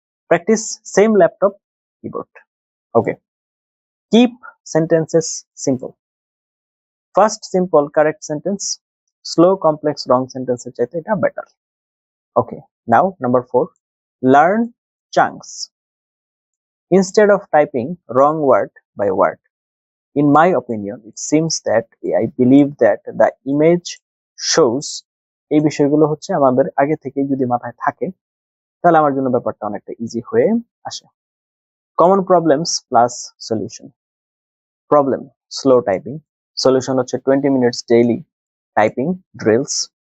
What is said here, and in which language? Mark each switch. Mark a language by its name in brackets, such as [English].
[English] Practice same laptop keyboard. Okay, keep sentences simple, first simple correct sentence, slow complex wrong [Bangla] সেন্টেন্সের চাইতে এটা better. [English] Okay, now number 4, learn chunks, instead of typing wrong word by word. In my opinion, it seems that I believe that the image shows [Bangla] এই বিষয়গুলো হচ্ছে আমাদের আগে থেকে যদি মাথায় থাকে তাহলে আমার জন্য ব্যাপারটা অনেকটা ইজি হয়ে আসে। [English] Common problems plus solution. Problem slow typing, solution হচ্ছে 20 minutes daily typing drills.